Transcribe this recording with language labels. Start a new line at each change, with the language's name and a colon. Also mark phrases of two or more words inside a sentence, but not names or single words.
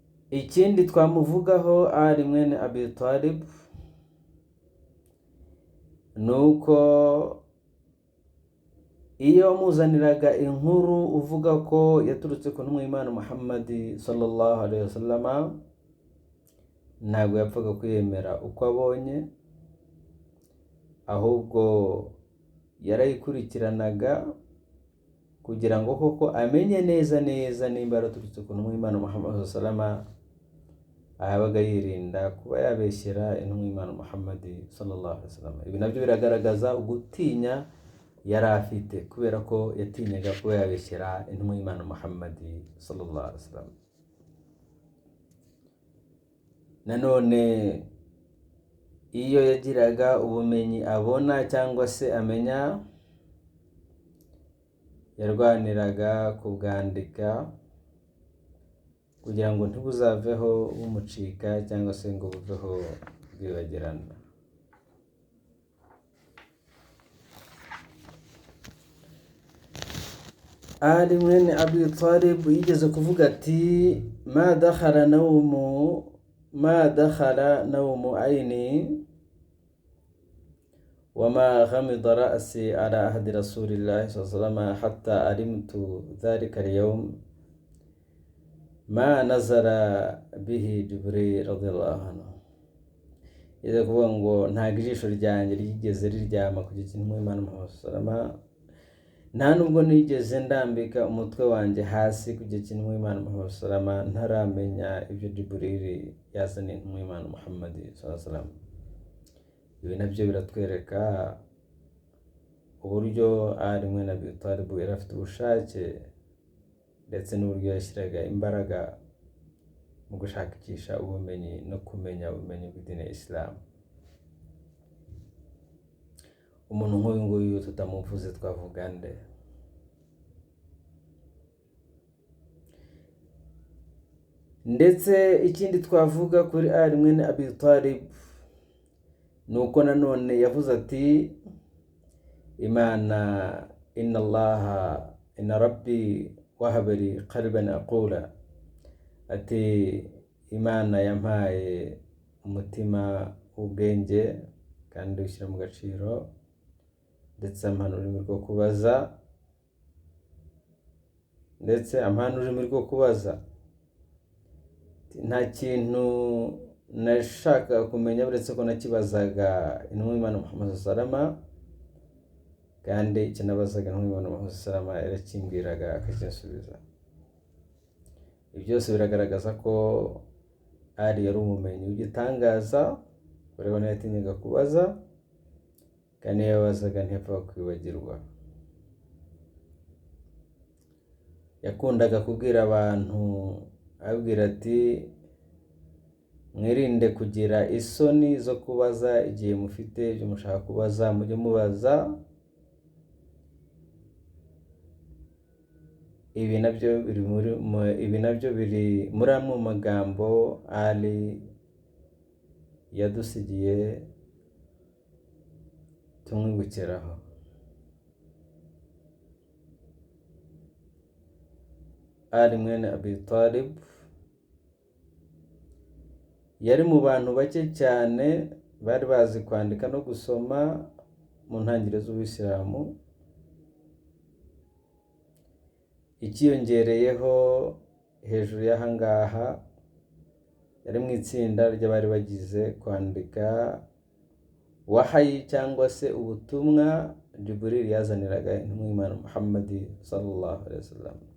Kinyarwanda: ikindi twamuvugaho Ali mwene Abi Talib nuko iyo muzaniraga inkuru uvuga ko yaturutse ku ntumwa y'Imana Muhammad
Arabic: صلى الله عليه وسلم,
Kinyarwanda: ntabwo yapfaga kwiyemera uko abonye, ahubwo yarayikurikiranaga kugira ngo koko amenye neza nimba yaraturutse ku ntumwa y'Imana Muhammad
Arabic: صلى الله عليه وسلم.
Kinyarwanda: Ahabaga yirinda kuba yabeshyera intumwa y'Imana Muhammad
Arabic: صلى الله عليه وسلم.
Kinyarwanda: Ibi nabyo biragaragaza ugutinya yari afite, kubera ko yatinyaga kuba yabeshyera intumwa y'Imana Muhammad
Arabic: صلى الله عليه وسلم.
Kinyarwanda: Nanone iyo yagiraga ubumenyi abona cyangwa se amenya, yarwaniraga kubwandika kugira ngo ntibuzaveho bumucika cyangwa se ngo buveho bwibagirana. Ali mwene Abi Talib yigeze kuvuga ati
Arabic: ما دخل نوم عيني وما غمض رأسي على عهد رسول الله صلى الله عليه وسلم حتى علمت ذلك اليوم ما نزل به جبريل رضي الله عنه.
Kinyarwanda: Iza kuvuga ngo nta ijisho ryanjye ryigeze riryama ku gikintu Imana Muhammad
Arabic: صلى الله عليه وسلم,
Kinyarwanda: nta nubwo nigeze ndambika umutwe wanjye hasi ku gikintu Imana Muhammad
Arabic: صلى الله عليه وسلم
Kinyarwanda: ntaramenya ibyo Jibril yazaniye Imana Muhammad
Arabic: صلى الله عليه وسلم.
Kinyarwanda: Ibi nabyo biratwereka uburyo Ali mwene Abi Talib yari afite ubushake ndetse n'uburyo yashyiraga imbaraga mu gushakisha ubumenyi no kumenya ubumenyi bw'idini ya Islam. Umuntu nk'uyu nguyu tutamuvuze twavuga nde? Ndetse ikindi twavuga kuri Ali mwene Abi Talib nuko nanone yavuze ati Imana
Arabic: إن ربي وهب لي قلبا عقولا,
Kinyarwanda: ati Imana yampaye umutima w'ubwenge kandi ushyira mu gaciro, ndetse ampana ururimi rwo kubaza, nta kintu nashaka kumenya uretse ko nakibazaga intumwa y'Imana Muhammad
Arabic: صلى الله عليه وسلم,
Kinyarwanda: kandi ikinabazaga intumwa y'Imana Muhammad
Arabic: صلى الله عليه وسلم
Kinyarwanda: yarakimbwiraga akakinsubiza. Ibi byose biragaragaza ko Ali yari umumenyi w'igitangaza, kureba ntiyatinyaga kubaza, kandi iyo yabazaga ntiyapfaga kwibagirwa. Yakundaga kubwira abantu abwira ati mwirinde kugira isoni zo kubaza igihe mufite ibyo mushaka kubaza, mujye mubaza. Ibi nabyo biri muri amwe mu magambo Ali yadusigiye tumwibukiraho. Ali mwene Abi Talib yari mu bantu bake cyane bari bazi kwandika no gusoma mu ntangiriro z'Ubuyisilamu. Ikiyongereyeho hejuru y'ahangaha, yari mu itsinda ry'abari bagize kwandika wahayi cyangwa se ubutumwa Jibril yazaniraga intumwa y'Imana Muhammad
Arabic: صلى الله عليه وسلم.